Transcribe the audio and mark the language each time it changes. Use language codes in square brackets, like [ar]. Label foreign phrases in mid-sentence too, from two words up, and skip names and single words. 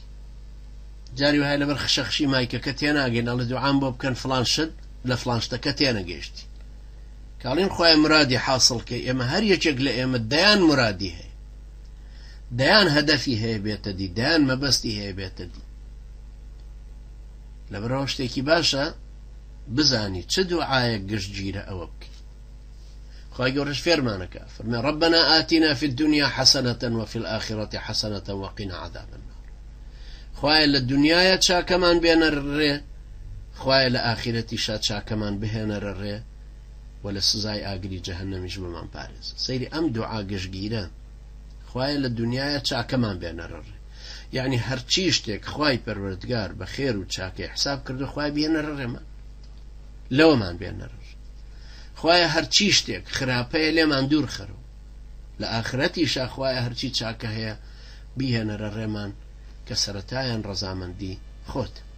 [ckb] جاری وایە لەبەر خشەخشی مایکەکە تێناگەین ئەڵێ دوعام بۆ بکەن فڵان شت لە فڵان شتەکە تێنەگەیشتی کاڵین خوای مرادی حاصل کە ئێمە هەر یەکێک لە ئێمە دەیان مرادی هەیە دەیان هەدەفی هەیە بێتە دی دەیان مەبەستی هەیە بێتە دی. لەبەرەوە شتێکی باشە بزانی چ دوعایەک گشتگیرە ئەوە بکەی. خوای گەورەش فێرمانەکە فەرمێ [ar] ربنا آتنا في الدنيا حسنة وفي الآخرة حسنة وقنا عذاب النار. [ckb] خوای لە دنیاە چاکەمان بێنە ڕێ خوای لە ئاخرەتیشا چاکەمان بهێنەرە ڕێ و لە سزای ئاگری جەهەنەمیش بمان پارێز. سەیری ئەم دوعا گشتگیرە خوایە لە دنیاە چاکەمان بێنەرە ڕێ یعنی هەرچی شتێک خوای پەروەردگار بە خێر و چاکەی حساب کردو خوای بێنەرە ڕێمان لەوەمان بێنەرە خوایە هەرچی شتێک خراپەیە لێمان دوور خەرەوە لە ئاخرەتیشا خوایە هەرچی چاکە هەیە بیهێنەرە ڕێمان کە سەرەتایان ڕەزامەندی خۆت.